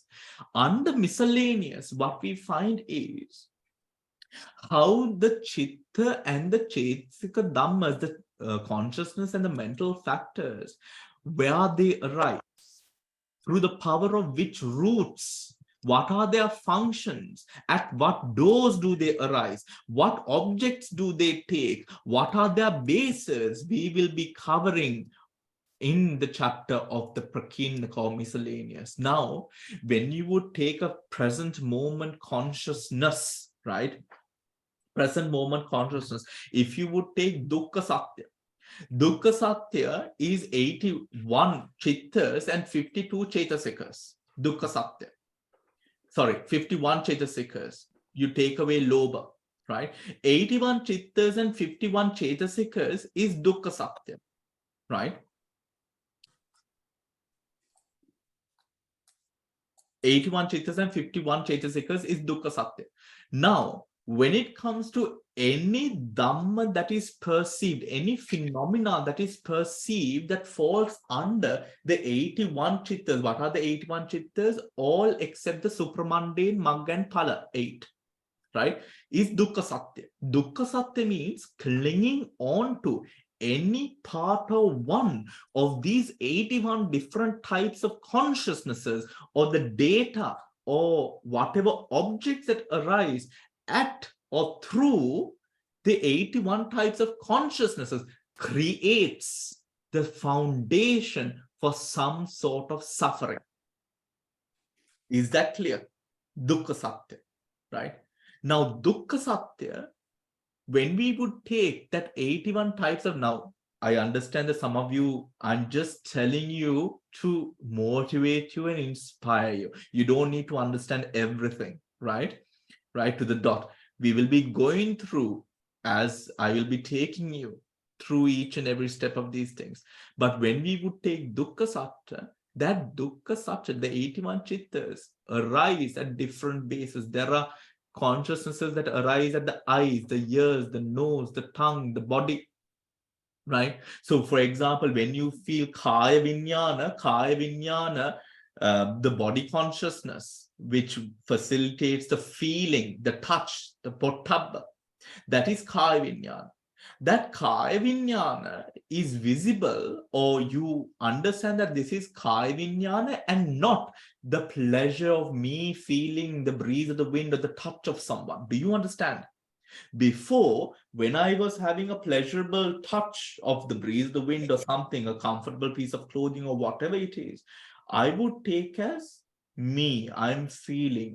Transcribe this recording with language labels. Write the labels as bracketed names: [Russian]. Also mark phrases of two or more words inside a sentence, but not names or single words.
[English] Under miscellaneous, what we find is how the chitta and the [Pali] chetasika dhammas, [English] the consciousness and the mental factors, where they arise, through the power of which roots, what are their functions, at what dose do they arise, what objects do they take, what are their bases, we will be covering in the chapter of the Prakinnaka or miscellaneous. Now, when you would take a present moment consciousness, right? Present moment consciousness. If you would take [Pali] Dukkha Satya, Dukkha Satya [English] is 81 chittas and 52 chetasikas. [Pali] Dukkha Satya. [English] Sorry, 51 chetasikas. You take away Lobha, right? 81 chittas and 51 chetasikas is [Pali] dukkha satya, [English] right? 81 chittas and 51 chetasikas is [Pali] dukkha satya. [English] Now, when it comes to any dhamma that is perceived, any phenomena that is perceived that falls under the 81 chittas, what are the 81 chittas? All except the supramundane, magga and phala, 8, right? [Pali] Is dukkha satya. Dukkha satya [English] means clinging on to any part or one of these 81 different types of consciousnesses or the data or whatever objects that arise at or through the 81 types of consciousnesses creates the foundation for some sort of suffering. Is that clear? [Pali] Dukkha satya, [English] right? Now, [Pali] dukkha satya, [English] when we would take that 81 types of, now, I understand that some of you, I'm just telling you to motivate you and inspire you. You don't need to understand everything, right? Right to the dot. We will be going through, as I will be taking you through each and every step of these things. But when we would take [Pali] dukkha satya, [English] that [Pali] dukkha satya, [English] the 81 chittas, arise at different bases. There are consciousnesses that arise at the eyes, the ears, the nose, the tongue, the body, right? So, for example, when you feel [Pali] kaya vinyana, [English] the body consciousness, which facilitates the feeling, the touch, the pottabha, that is [Pali] kaya vinyana. [English] That [Pali] kaya vinyana [English] is visible, or you understand that this is [Pali] kaya vinyana [English] and not the pleasure of me feeling the breeze of the wind or the touch of someone. Do you understand? Before, when I was having a pleasurable touch of the breeze of the wind or something, a comfortable piece of clothing or whatever it is, I would take as me, I'm feeling.